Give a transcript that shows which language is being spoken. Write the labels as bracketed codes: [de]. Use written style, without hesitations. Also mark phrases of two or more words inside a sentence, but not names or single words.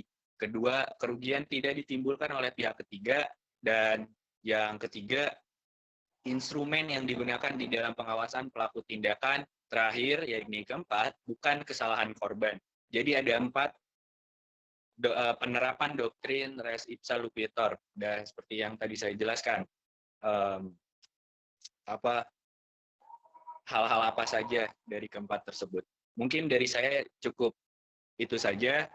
[id] Kedua, kerugian tidak ditimbulkan oleh pihak ketiga. Dan yang ketiga, instrumen yang digunakan di dalam pengawasan pelaku tindakan. Terakhir, yakni keempat, bukan kesalahan korban. Jadi ada 4 penerapan doktrin [la] res ipsa loquitur, [id] dan seperti yang tadi saya jelaskan, hal-hal apa saja dari keempat tersebut. Mungkin dari saya cukup itu saja.